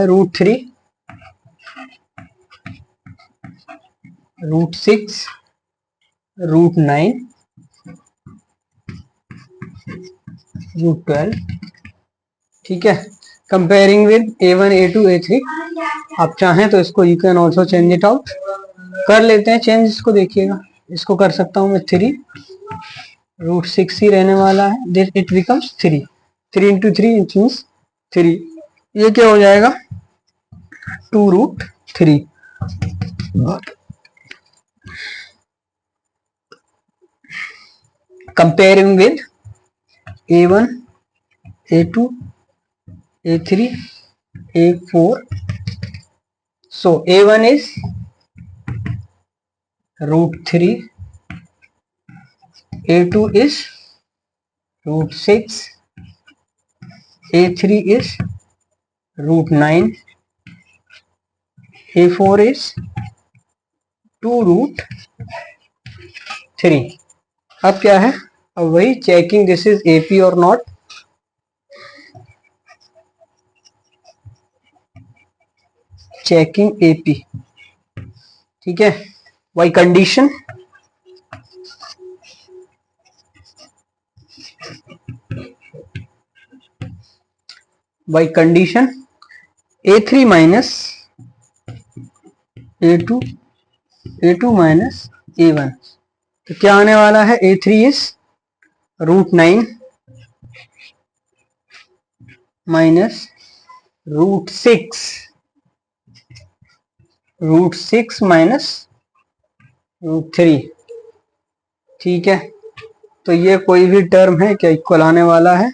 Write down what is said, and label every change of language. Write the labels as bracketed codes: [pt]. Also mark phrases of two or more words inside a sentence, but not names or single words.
[hi] √3, √6, √9, √12. ठीक है. [en] comparing with A1, A2, A3. [hi] आप चाहें तो इसको [en] you can also change it out. [hi] कर लेते हैं चेंज इसको. देखिएगा इसको कर सकता हूं मैं 3, √6 ही रहने वाला है. [en] this it becomes 3. 3 into 3 मीन्स 3. [hi] ये क्या हो जाएगा? 2√3. [en] comparing with A1, A2, A3, A4. So A1 is √3, A2 is √6, A3 is √9, A4 is 2√3. [hi] अब क्या है? अब वही [en] checking this is AP [hi] और नॉट. चेकिंग AP. ठीक है. [en] by condition A3 minus A2, A2 minus A1. [hi] तो क्या आने वाला है? [en] A3 is √9 minus √6, √6 minus √3. [hi] ठीक है. तो ये कोई भी टर्म है क्या इक्वल आने वाला है?